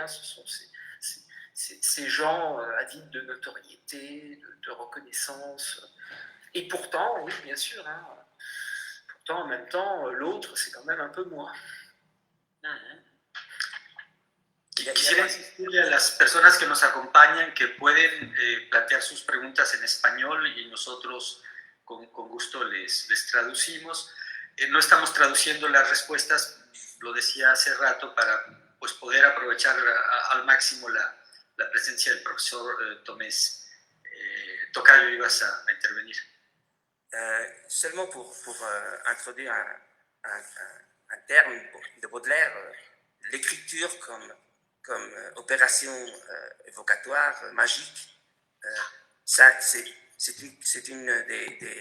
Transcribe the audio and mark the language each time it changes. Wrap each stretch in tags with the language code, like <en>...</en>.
<fr>Ce sont ces gens avides de notoriété, de reconnaissance. Et pourtant, oui, bien sûr, pourtant, en même temps, l'autre, c'est quand même un peu moi.</fr> <es>Quisiera insistirle a las personas que nos acompañan que pueden plantear sus preguntas en español y nosotros con gusto les traducimos. No estamos traduciendo las respuestas, lo decía hace rato, para pues, poder aprovechar al máximo la presencia del profesor Tomés. Tocayo, ibas a intervenir.</es> <fr>Seulement pour introduire un terme de Baudelaire, l'écriture comme opération évocatoire, magique, ça, c'est une des</fr>